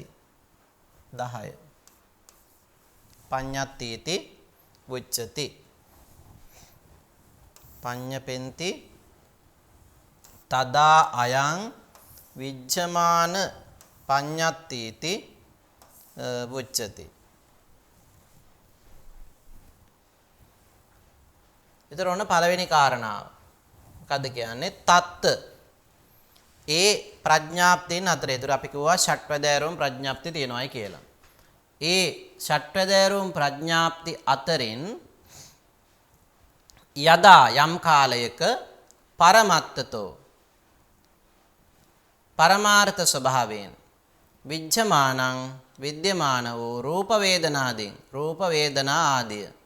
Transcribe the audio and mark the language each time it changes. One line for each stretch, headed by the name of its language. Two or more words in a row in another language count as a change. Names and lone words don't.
Pali: 10. පඤ්ඤත්තේති වුච්චති. පඤ්ඤපෙන්ති තදා අයං විජ්ජමාන පඤ්ඤත්තේති වුච්චති.
Sinhala: ඊතර ඔන්න පළවෙනි කාරණාව. මොකද්ද කියන්නේ? තත්ත. ඒ ප්‍රඥාප්තියන් අතර. ඒතර අපි කිව්වා ෂට්පදෑරුම් ප්‍රඥාප්ති තියෙනවායි කියලා. ඒ ෂට්පදෑරුම් ප්‍රඥාප්ති අතරින් යදා යම් කාලයක පරමත්තතෝ පරමාර්ථ ස්වභාවයෙන් විජ්ජමානං විද්‍යමාන වූ
Pali: රූප වේදනාදීන්
Sinhala: රූප වේදනා ආදිය